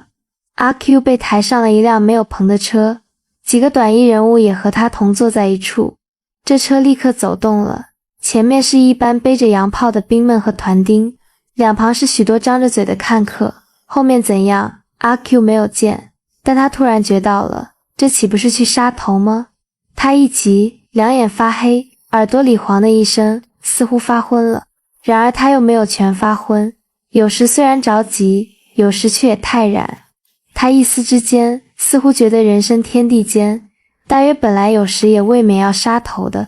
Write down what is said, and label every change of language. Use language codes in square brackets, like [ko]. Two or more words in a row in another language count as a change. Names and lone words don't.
[zh] 阿 Q 被抬上了一輛沒有篷的車，幾個短衣人物也和他同坐在一處。這車立刻走動了，前面是一班背着洋炮的兵們和團丁，兩旁是許多張着嘴的看客。後面怎樣，阿 Q 沒有見，但他突然覺到了，這豈不是去殺頭嗎？他一急，兩眼發黑，耳朵裡黃的一聲，似乎發昏了。然而他又沒有全發昏，有時雖然着急，有時卻也泰然。他一絲之間，似乎覺得人生天地間，大約本來有時也未免要殺頭的。